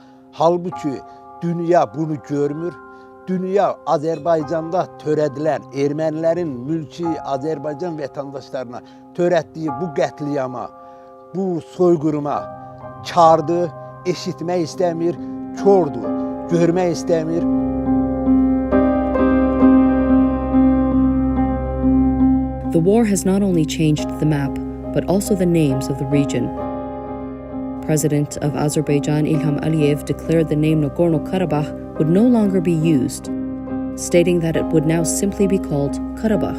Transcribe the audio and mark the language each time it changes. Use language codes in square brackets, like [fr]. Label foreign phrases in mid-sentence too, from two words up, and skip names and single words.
[az] Halbuki dünya bunu görmür. dünya Azərbaycanda törədilən ermənilərin mülki Azərbaycan vətəndaşlarına törətdiyi bu qətliama, bu soyqırıma kardır, eşitmək istəmir, kördur, görmək istəmir. [en] The war has not only changed the map, but also the names of the region. President of Azerbaijan Ilham Aliyev declared the name Nagorno-Karabakh would no longer be used, stating that it would now simply be called Karabakh.